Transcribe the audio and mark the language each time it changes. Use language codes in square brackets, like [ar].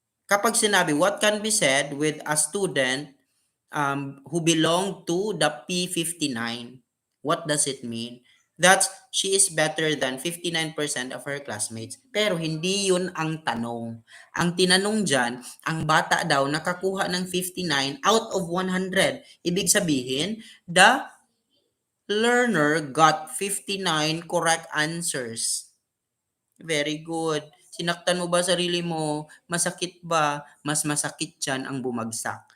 [tl] Kapag sinabi, [en] what can be said with a student who belong to the P59? What does it mean? That's she is better than 59% of her classmates. [tl] Pero hindi yun ang tanong. Ang tinanong dyan, ang bata daw nakakuha ng 59 out of 100. Ibig sabihin, [en] the learner got 59 correct answers. Very good. [tl] Sinaktan mo ba sarili mo? Masakit ba? Mas masakit yan ang bumagsak.